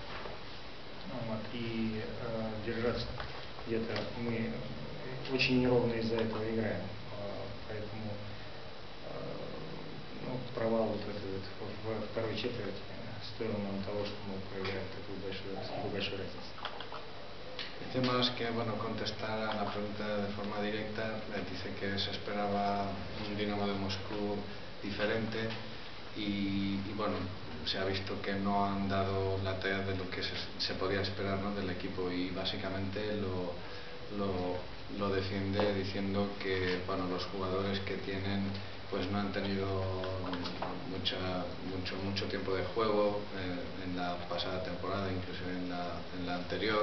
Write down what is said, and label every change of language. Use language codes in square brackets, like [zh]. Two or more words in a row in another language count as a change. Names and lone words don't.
[ru] И держаться где-то мы очень неровно из-за этого играем. Поэтому провал вот этот во второй четверти стоил нам того, что мы проиграли такую большую разницу. [es] Dice más que, bueno, contestar a la pregunta de forma directa, dice que se esperaba un Dinamo de Moscú diferente y bueno, se ha visto que no han dado la talla de lo que se podía esperar, ¿no?, del equipo, y básicamente lo defiende diciendo que, bueno, los jugadores que tienen pues no han tenido mucho tiempo de juego en la pasada temporada, incluso en la anterior.